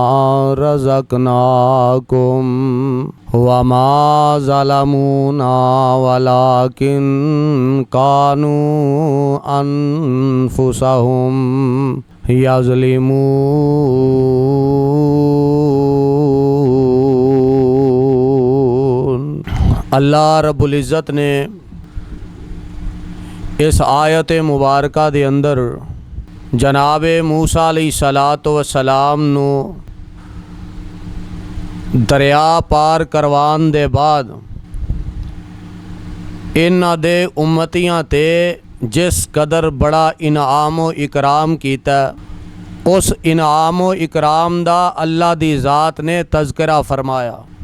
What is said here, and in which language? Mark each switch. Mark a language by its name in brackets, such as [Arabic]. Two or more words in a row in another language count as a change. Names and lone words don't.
[Arabic] رزقناكم وما ظلمونا ولكن كانوا أنفسهم يظلمون. [Punjabi] اللہ رب العزت نے اس آیت مبارکہ دے اندر جناب موسیٰ [Arabic] عليه الصلاة والسلام [Punjabi] نوں دریا پار کروان دے بعد انہاں دے امتیاں تے جس قدر وڈا انعام و اکرام کیتا، اس انعام و اکرام دا اللہ دی ذات نے تذکرہ فرمایا.